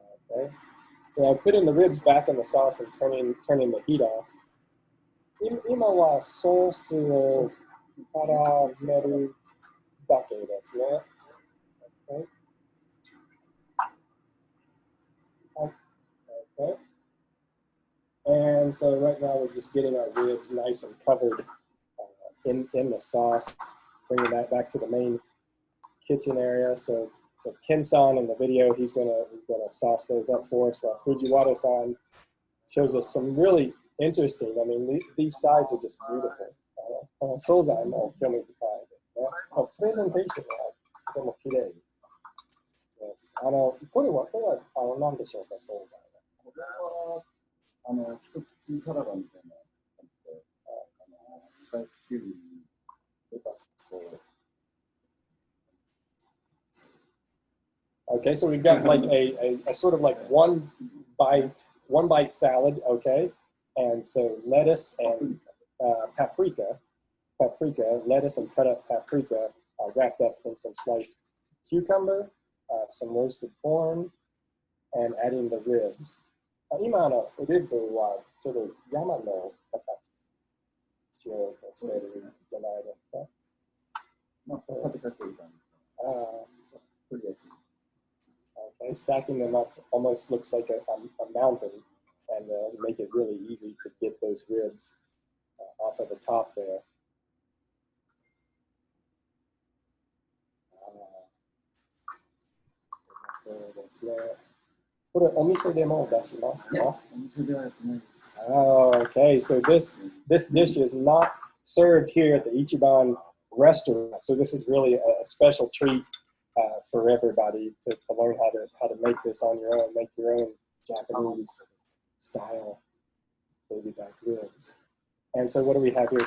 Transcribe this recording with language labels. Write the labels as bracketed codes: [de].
[en] Okay. So I put in the ribs back in the sauce and turning the heat off. [ja] 今はソースを絡めるだけですね。 [en] Okay. Okay. And so right now we're just getting our ribs nice and covered in the sauce, bringing that back to the main kitchen area. So Ken-san in the video, he's gonna sauce those up for us, while Fujiwara-san shows us some really interesting. I mean, these sides are just beautiful. [ja] 惣菜も興味深いですね。プレゼンテーションはとても綺麗です。これは何でしょうか、惣菜。これは一口サラダみたいな感じで、スライスキュウリ、レタスと。 [en] Okay, so we've got like a sort of like one bite salad, okay? And so lettuce and paprika, lettuce and cut up paprika wrapped up in some sliced cucumber, some roasted corn, and adding the ribs. [ja] 今リブはちょっと山の形をしているんじゃないですか。まあ、食べかける感じ。取りやすい。 [en] Okay, stacking them up almost looks like a mountain, and make it really easy to get those ribs off of the top there. [ja] そうですね。これお店でも出しますか？お店ではやってないです。 [en] Oh, okay. So this dish is not served here at the Ichiban restaurant. So this is really a special treat for everybody to learn how to make this on your own, make your own Japanese style baby back ribs. And so what do we have here?